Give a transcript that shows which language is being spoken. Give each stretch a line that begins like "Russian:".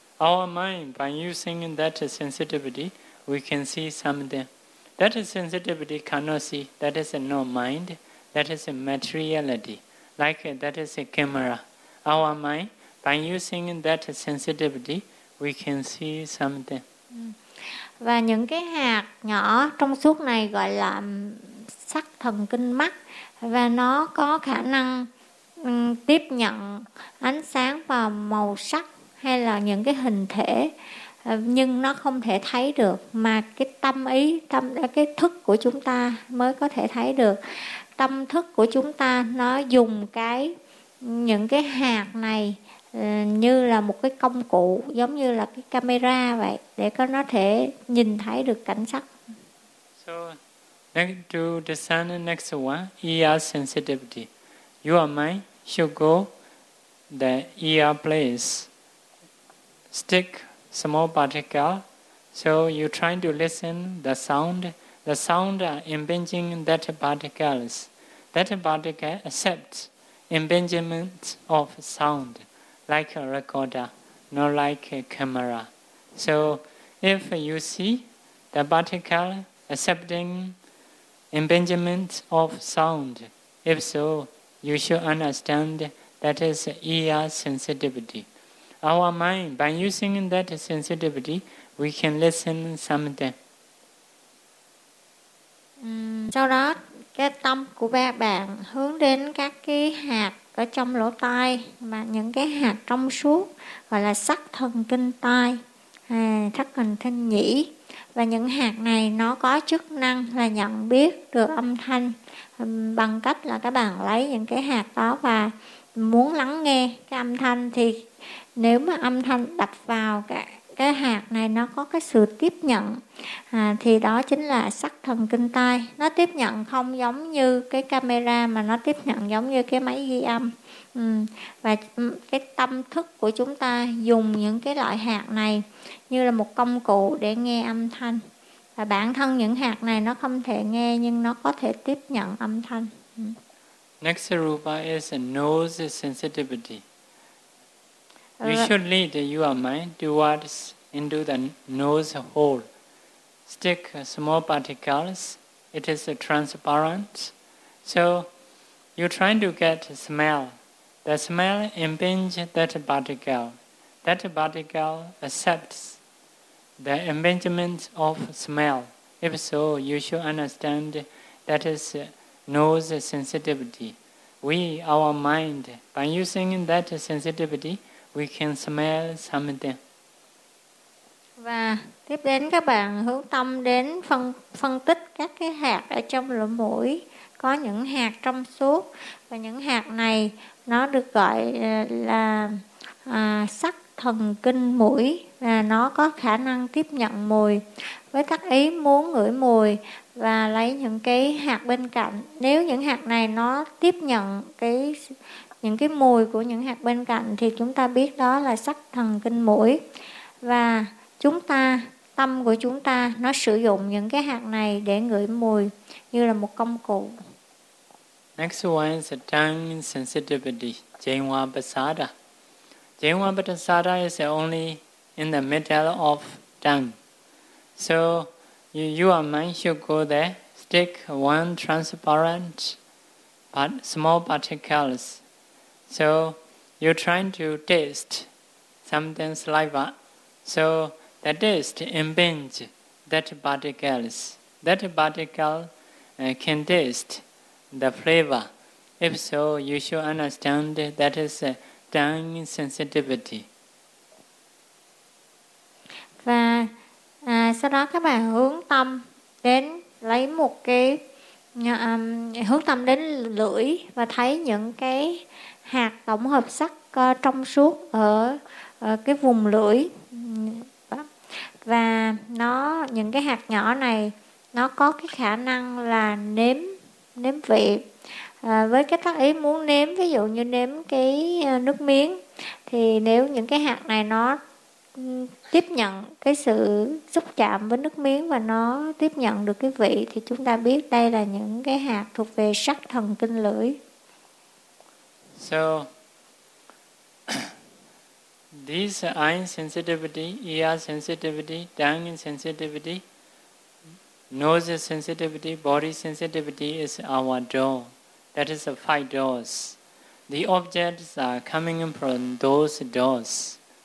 English: Our mind, by using that sensitivity, we can see something. That sensitivity cannot see. That is no mind. That is materiality. Like that is a camera. Our mind, by using that sensitivity, we can see something.
Vietnamese: Và những cái hạt nhỏ trong suốt này gọi là sắc thần kinh mắt. Và nó có khả năng tiếp nhận ánh sáng và màu sắc hay là những cái hình thể, nhưng nó không thể thấy được, mà cái tâm ý, tâm cái thức của chúng ta mới có thể thấy được. Tâm thức của chúng ta nó dùng cái những cái hạt này như là một cái công cụ, giống như là cái camera vậy, để nó thể nhìn thấy được cảnh sắc.
English: So to discern the next one, ear sensitivity. Your mind should go the ear place. Stick small particle. So you try to listen the sound. The sound impinging that particles. That particle accepts impingement of sound like a recorder, not like a camera. So if you see the particle accepting impingement of sound, if so, you should understand that is ear sensitivity. Our mind, by using that sensitivity, we can listen something.
Vietnamese: Sau đó, cái tâm của ba bạn hướng đến các cái hạt ở trong lỗ tai, mà những cái hạt trong suốt gọi là sắc thần kinh tai, sắc thần kinh nhĩ. Và những hạt này nó có chức năng là nhận biết được âm thanh bằng cách là các bạn lấy những cái hạt đó và muốn lắng nghe cái âm thanh, thì nếu mà âm thanh đập vào cái hạt này nó có cái sự tiếp nhận thì đó chính là sắc thần kinh tai. Nó tiếp nhận không giống như cái camera, mà nó tiếp nhận giống như cái máy ghi âm. Và cái tâm thức của chúng ta dùng những cái loại hạt này như là một công cụ để nghe âm thanh. Và bản thân những hạt này nó không thể nghe, nhưng nó có thể tiếp nhận âm thanh.
English: Next rupa is nose sensitivity. You should lead your mind towards into the nose hole. Stick small particles. It is transparent. So you're trying to get smell. The smell impinges that particle. That particle accepts the impingement of smell. If so, you should understand that is nose sensitivity. We, our mind, by using that sensitivity, we can smell something.
Vietnamese: Và tiếp đến các bạn hướng tâm đến phân tích các cái hạt ở trong lỗ mũi. Có những hạt trong suốt và những hạt này nó được gọi là sắc thần kinh mũi và nó có khả năng tiếp nhận mùi với các ý muốn ngửi mùi và lấy những cái hạt bên cạnh. Nếu những hạt này nó tiếp nhận những cái mùi của những hạt bên cạnh thì chúng ta biết đó là sắc thần kinh mũi. Và chúng ta, tâm của chúng ta nó sử dụng những cái hạt này để ngửi mùi như là một công cụ.
English: Next one is the tongue sensitivity, Jhenwa Pasada. Jhenwa Pasada is only in the middle of tongue. So your mind should go there, stick one transparent but small particles. So you're trying to taste something saliva. So the taste impinge that particles. That particle can taste the flavor. If so, you should understand that is tongue sensitivity.
Vietnamese: Và sau đó các bạn hướng tâm đến lấy một cái hướng tâm đến lưỡi và thấy những cái hạt tổng hợp sắc trong suốt ở cái vùng lưỡi. Và nó, những cái hạt nhỏ này nó có cái khả năng là nếm vị với cái tác ý muốn nếm, ví dụ như nếm cái nước miếng, thì nếu những cái hạt này nó tiếp nhận cái sự xúc chạm với nước miếng và nó tiếp nhận được cái vị thì chúng ta biết đây là những cái hạt thuộc về sắc thần kinh lưỡi.
English: So these eye sensitivity, ear sensitivity, tongue sensitivity, nose sensitivity, body sensitivity is our door. That is the five doors. The objects are coming from those doors.